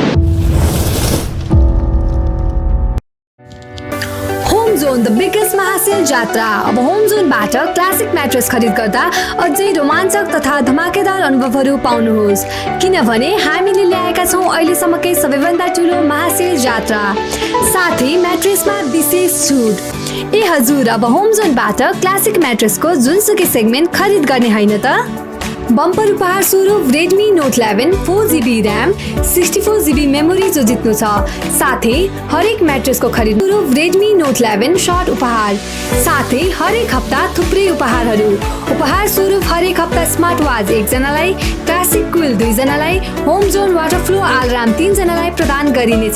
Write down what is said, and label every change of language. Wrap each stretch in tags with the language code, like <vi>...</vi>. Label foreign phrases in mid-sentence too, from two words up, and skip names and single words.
<ne>होम जोन</ne> <en>the biggest</en> <ne>महासेल जात्रा अब होम जोनबाट</ne> <en>classic mattress</en> <ne>खरिद गर्दा अझै रोमाञ्चक तथा धमाकेदार अनुभवहरू पाउनुहोस् किनभने हामीले ल्याएका छौं अहिलेसम्मकै सबैभन्दा ठुलो महासेल जात्रा साथै म्याट्रेसमा विशेष छुट। ए हजुर अब होम जोनबाट क्लासिक म्याट्रेसको जुनसुकै सेगमेन्ट खरिद गर्ने हैन त। बम्पर उपहार स्वरूप Redmi Note 11 4GB RAM 64GB मेमोरी जो जित्नु छ। साथै हरेक म्याट्रेसको खरिद स्वरूप Redmi Note 11 शर्ट उपहार। साथै हरेक हप्ता थुप्रै उपहारहरू। उपहार स्वरूप हरेक हप्ता</ne> <en>smart watch</en> <ne>1 जनालाई, क्लासिक कुल 2 जनालाई, होम जोन</ne> <en>water flow alarm</en> <ne>3 जनालाई प्रदान गरिनेछ।</ne>